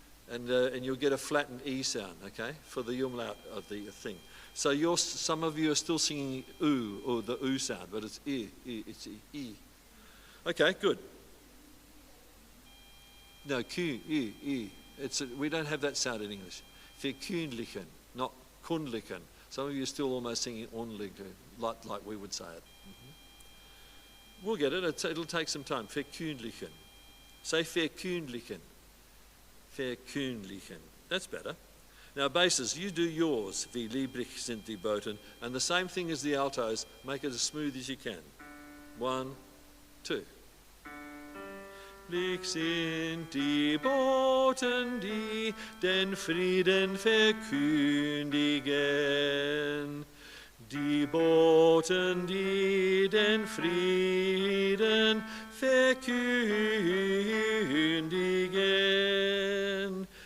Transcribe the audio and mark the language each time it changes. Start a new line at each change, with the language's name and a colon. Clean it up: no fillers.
English: And you'll get a flattened E sound, okay, for the umlaut of the thing. So some of you are still singing oo, or the oo sound, but it's E, it's E. Okay, good. No, Q, E. We don't have that sound in English. Verkündigen, not kundlichen. Some of you are still almost singing onlichen, like we would say it. We'll get it. It'll take some time. Verkündigen. Say verkündigen. Verkündigen. That's better. Now, basses, you do yours.
German: Wie lieblich sind die Boten.
English: And the same thing as the altos. Make it as smooth as you can. 1, 2.
German: Lieblich sind die Boten, die den Frieden verkündigen. Die Boten, die den Frieden verkündigen.